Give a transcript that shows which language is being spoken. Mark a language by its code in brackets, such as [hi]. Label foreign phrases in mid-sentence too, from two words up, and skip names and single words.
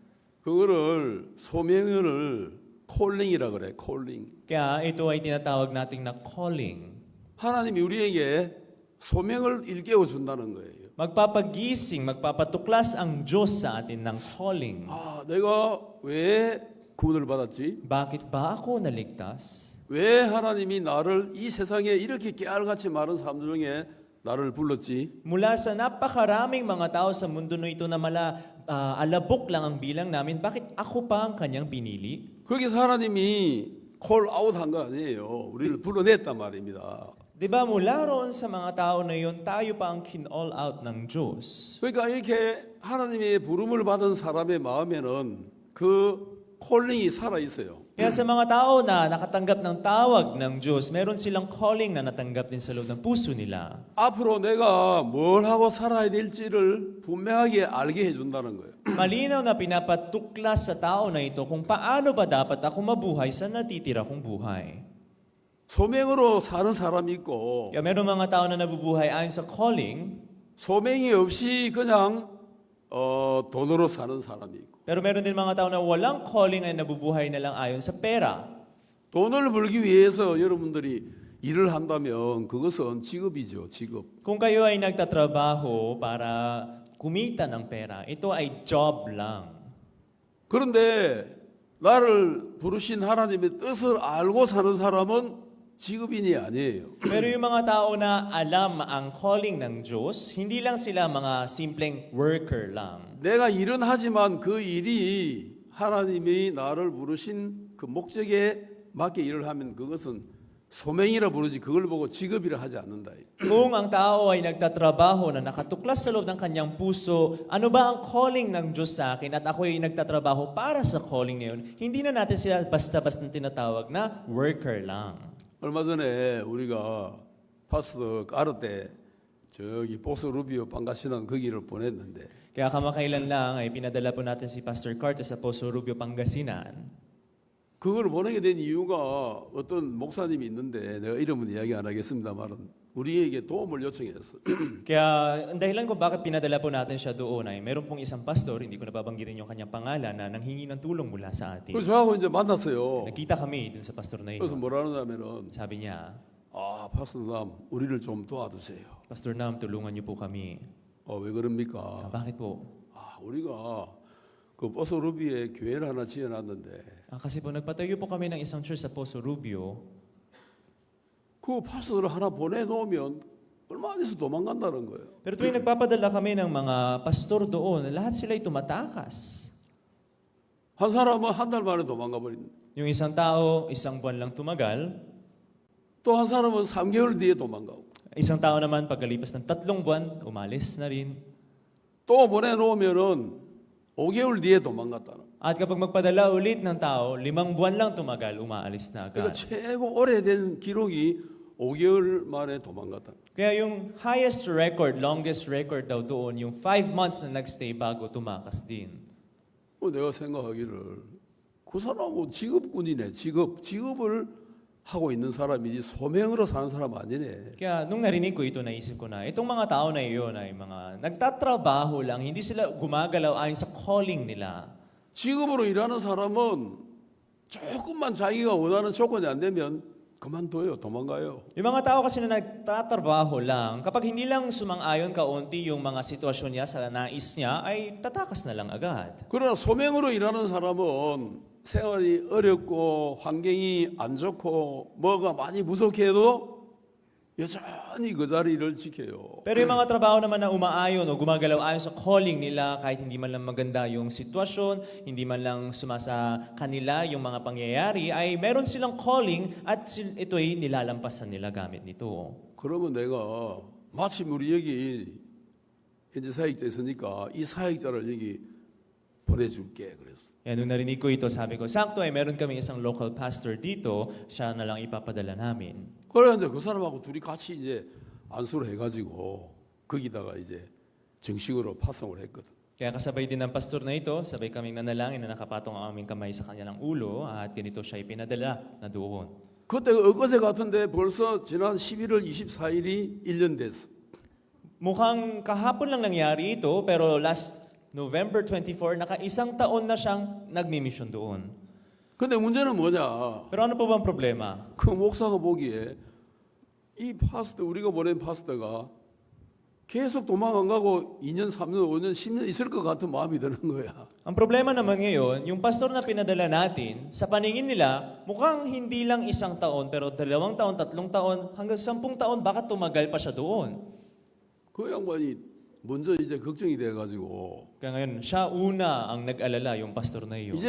[ko] 그거를 소명을 콜링이라 그래. 콜링. [tl] Kaya ito ay tinatawag nating na calling. [ko] 하나님이 우리에게 소명을 일깨워 준다는 거예요. [tl] Magpapagising, magpapatuklas ang Diyos sa atin ng calling. [ko] 아, 내가 왜 구원을 받았지? [tl] Bakit ba ako naligtas? [ko] 왜 하나님이 나를 이 세상에 이렇게 깨알같이 많은 사람들 중에 나를 불렀지? [tl] Mula sa napakaraming mga tao sa mundo na ito na alabok lang ang bilang namin, bakit ako pa ang kanyang pinili? [ko] 거기서 하나님이 콜아웃 한 거 아니에요. 우리를 불러냈단 말입니다. [tl] Di ba mula roon sa mga tao na yun, tayo pa ang kin-all out ng Diyos. [ko] 그러니까 이렇게 하나님의 부름을 받은 사람의 마음에는 그 콜링이 살아 있어요. [tl] Kaya sa mga tao na nakatanggap ng tawag ng Diyos, meron silang calling na natanggap din sa loob ng puso nila. [ko] 앞으로 내가 뭘 하고 살아야 될지를 분명하게 알게 해준다는 거예요. [tl] Malinaw na pinapatuklas sa tao na ito kung paano ba dapat ako mabuhay sa natitira kong buhay. [ko] 소명으로 사는 사람이 있고 [tl] Kaya meron mga tao na nabubuhay ayon sa calling, [ko] 소명이 없이 그냥 돈으로 사는 사람이 있고 [tl] pero meron din mga tao na walang calling ay nabubuhay na lang ayon sa pera. [ko] 돈을 벌기 위해서 여러분들이 일을 한다면 그것은 직업이죠, 직업. [tl] Kung kayo ay nagtatrabaho para kumita ng pera, ito ay job lang. [ko] 그런데 나를 부르신 하나님의 뜻을 알고 사는 사람은 직업인이 아니에요. [tl] Pero yung mga tao na alam ang calling ng Diyos, hindi lang sila mga simpleng worker lang. [ko] 내가 일은 하지만 그 일이 하나님이 나를 부르신 그 목적에 맞게 일을 하면 그것은 소명이라 부르지 그걸 보고 직업이라 하지 않는다. [tl] Kung ang tao ay nagtatrabaho na nakatuklas sa loob ng kanyang puso, ano ba ang calling ng Diyos sa akin at ako ay nagtatrabaho para sa calling na yun, hindi na natin sila basta-basta tinatawag na worker lang. [ko] 얼마 전에 우리가 파스터 까르 때 저기 보스 루비오 방가시난 거기를 보냈는데 [tl] Kaya kamakailan lang ay pinadala po natin si Pastor Carter sa Poso Rubio, Pangasinan. [ko] 그걸 보내게 된 이유가 어떤 목사님이 있는데 내가 이름은 이야기 안 하겠습니다만은 우리에게 도움을 요청했어. [tl] Kaya ang dahilan kung bakit pinadala po natin siya doon ay meron pong isang pastor, hindi ko nababanggitin yung kanyang pangalan, na nanghingi ng tulong mula sa atin. [ko] 그래서 저하고 이제 만났어요. [tl] Nakita kami dun sa pastor na [ko] 그래서 [tl] yun. [ko] 뭐라 하냐면은 [tl] Sabi niya, [ko] 아 파스터남 우리를 좀 도와주세요. [tl] Pastor Nam, tulungan niyo po kami. [ko] 왜 그럽니까? [tl] Bakit po? [ko] 우리가 그 보스 루비에 교회를 하나 지어놨는데 [tl] Kasi po nagpatayo po kami ng isang church sa Poso Rubio. [ko] 그 파스터를 하나 보내놓으면 얼마 안 돼서 도망간다는 거예요. [tl] Pero tuwing nagpapadala kami ng mga pastor doon, lahat sila'y tumatakas. [ko] 한 사람은 한 달 만에 도망가 버린. [tl] Yung isang tao, isang buwan lang tumagal. [ko] 또 한 사람은 3개월 뒤에 도망가고. [tl] Isang tao naman, pagkalipas ng 3 buwan, umalis na rin. [ko] 또 보내놓으면은 5개월 뒤에 도망갔다는. [tl] At kapag magpadala ulit ng tao, 5 buwan lang tumagal, umaalis na [ko] 그러니까 [tl] agad. [ko] 최고 오래된 기록이 5개월 만에 도망갔다. [tl] Kaya yung [en] highest record, longest record [tl] daw doon, yung 5 months na nagstay bago tumakas din. [ko] 내가 생각하기를 그 사람은 직업군이네. 직업을 하고 있는 사람이지 소명으로 사는 사람 아니네. [tl] Kaya nung narinig ko ito, naisip ko na, itong mga tao na iyon ay mga nagtatrabaho lang, hindi sila gumagalaw ayon sa calling nila. [ko] 직업으로 일하는 사람은 조금만 자기가 원하는 조건이 안 되면 그만둬요. 도망가요. [tl] Yung mga tao kasi na nagtatrabaho lang, kapag hindi lang sumang-ayon kaunti yung mga sitwasyon niya sa nais niya, ay tatakas na lang agad. [ko] 그러나 소명으로 일하는 사람은 생활이 어렵고 환경이 안 좋고 뭐가 많이 부족해도 여전히 그 자리를 지켜요. [tl] Pero yung mga trabaho naman na umaayon o gumagalaw ayon sa calling nila, kahit hindi man lang maganda yung sitwasyon, hindi man lang sumasa kanila yung mga pangyayari, ay meron silang calling at ito'y nilalampasan nila gamit nito. [ko] 그러면 내가 마침 우리 여기 현재 사역자 있으니까 이 사역자를 여기 보내줄게 그랬어. [tl] Yan, nung narinig ko ito, sabi ko, sakto ay meron kami isang local pastor dito, siya na lang ipapadala namin. [ko] 그래 이제 그 사람하고 둘이 같이 이제 안수를 해가지고 거기다가 이제 정식으로 파송을 했거든. [tl] Kaya kasabay din ng pastor na ito, sabay kaming nanalangin na nakapatong ang aming kamay sa kanilang ulo at ganito siya ipinadala na doon. [ko] 그때 엊그제 같은데 벌써 지난 11월 24일이 1년 됐어. [tl] Mukhang kahapon lang nangyari ito, pero [en] last November 24, [tl] naka-isang taon na siyang nagmi-mission doon. [ko] 근데 문제는 뭐냐? [tl] Pero ano po bang problema? [ko] 그 목사가 보기에 이 파스터 우리가 보낸 파스터가 계속 도망 안 가고 2년, 3년, 5년, 10년 있을 것 같은 마음이 드는 거야. [tl] Ang problema naman ngayon, yung pastor na pinadala natin, sa paningin nila, mukhang hindi lang isang taon, pero 2 taon, 3 taon, hanggang 10 taon, baka tumagal pa siya doon. [ko] 그 양반이 먼저 이제 걱정이 돼가지고 [tl] Kaya ngayon, siya una ang nag-alala, yung pastor na iyon.